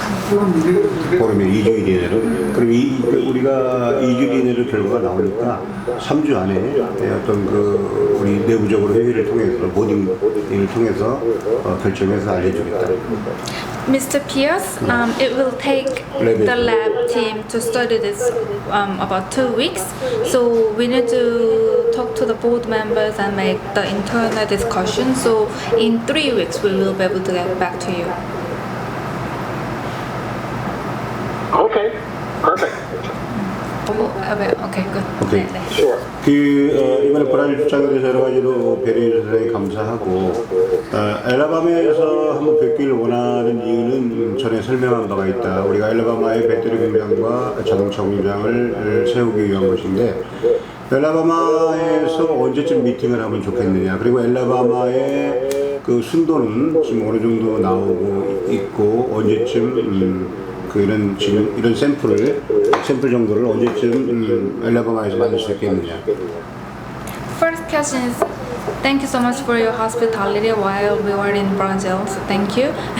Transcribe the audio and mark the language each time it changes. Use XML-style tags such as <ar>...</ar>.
<ko>그럼 2주 이내로. 그럼 우리가 2주 이내로 결과가 나오니까 3주 안에 어떤 그 우리 내부적으로 회의를 통해서 모딩을 통해서 결정해서 알려주겠다.</ko> <en>Mr. Pierce, it will take the lab team to study this about 2 weeks. So we need to talk to the board members and make the internal discussion. So in 3 weeks we will be able to get back to you. Okay, perfect. Okay, good. Okay.</en> <ko>네.</ko> <en>Sure.</en> <ko>이번에 브라질 출장에 대해서 여러 가지로 배려해 주셔서 감사하고 엘라바마에서 한번 뵙기를 원하는 이유는 전에 설명한 바가 있다. 우리가 엘라바마의 배터리 공장과 자동차 공장을 세우기 위한 것인데 엘라바마에서 언제쯤 미팅을 하면 좋겠느냐. 그리고 엘라바마의 그 순도는 지금 어느 정도 나오고 있고 언제쯤 이런 지금 이런 샘플 정도를 언제쯤 엘라바마에서 만들 수 있겠느냐.</ko> <en>First question is, thank you so much for your hospitality while we were in Brazil. So thank you.</en>